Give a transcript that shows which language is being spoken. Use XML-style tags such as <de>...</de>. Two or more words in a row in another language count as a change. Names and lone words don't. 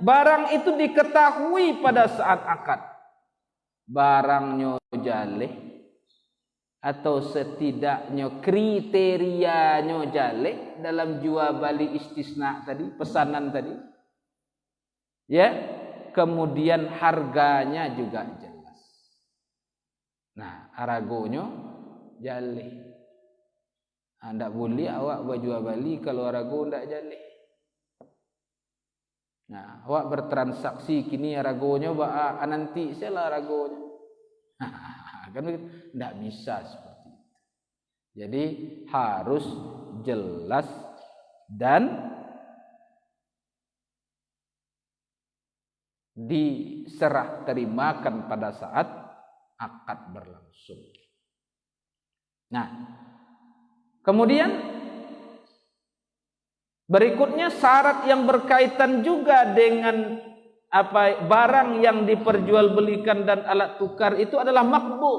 <id>Barang itu diketahui pada saat akad. Barangnya jaleh atau setidaknya kriterianya jaleh dalam jual beli istisna tadi, pesanan tadi. Ya, kemudian harganya juga jelas. Nah,</id> <min>aragonya jaleh. Ndak boleh awak berjual beli kalau arago ndak jaleh. Nah, awak bertransaksi kini aragonya nanti salah aragonya.</min> <id>Kan ndak bisa seperti itu. Jadi harus jelas dan diserah terimakan pada saat akad berlangsung. Nah, kemudian berikutnya syarat yang berkaitan juga dengan barang yang diperjualbelikan dan alat tukar itu adalah makbud.</id>